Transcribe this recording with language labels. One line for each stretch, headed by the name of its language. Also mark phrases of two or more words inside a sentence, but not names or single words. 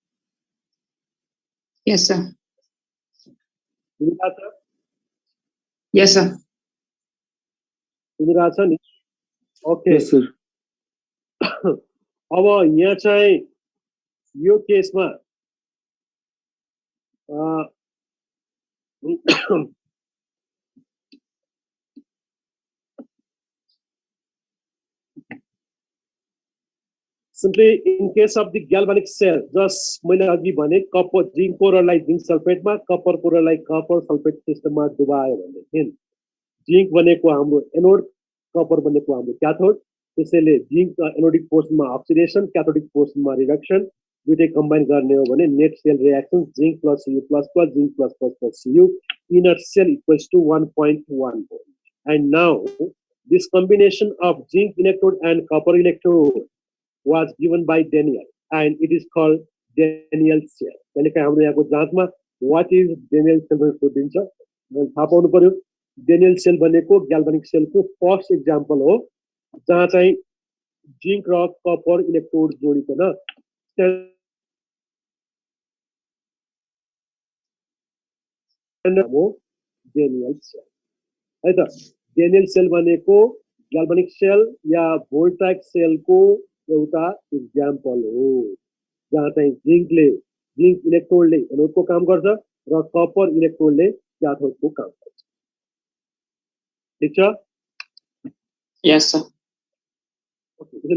English: yes sir yes sir
Nepali: सुनिरहेछ नि ओके
English: Yes, sir.
Nepali: अब यहाँ चाहिँ यो केसमा
English: simply in case of the galvanic cell, just
Nepali: मैले अघि भने कपर जिंक कोरलाई जिंक सल्फेटमा कपर कोरलाई कपर सल्फेट सिस्टममा डुबायो भनेदेखि जिंक भनेको हाम्रो एनोड कपर भनेको हाम्रो क्याथोड त्यसैले जिंक एनोडिक पोर्सनमा अक्सिडेसन क्याथोडिक पोर्सनमा रिडक्सन दुईटै कम्बाइन गर्ने हो भने
English: net cell reaction zinc plus Cu plus plus zinc plus plus plus Cu inner cell equals to 1.1 volt. And now this combination of zinc electrode and copper electrode was given by Daniel and it is called Daniel cell.
Nepali: पहिले चाहिँ हाम्रो यहाँको जाँचमा
English: what is Daniel cell
Nepali: भनेर सोधिन्छ थाहा पाउनु पर्यो Daniel cell भनेको
English: galvanic cell
Nepali: को
English: first example
Nepali: हो जहाँ चाहिँ जिंक र कपर इलेक्ट्रोड जोडिकन हो Daniel cell है त Daniel cell भनेको
English: galvanic cell
Nepali: या
English: voltaic cell
Nepali: को एउटा एक्जाम्पल हो जहाँ चाहिँ जिंक इलेक्ट्रोडले एनोडको काम गर्छ र कपर इलेक्ट्रोडले क्याथोडको काम गर्छ ठीक छ
English: yes sir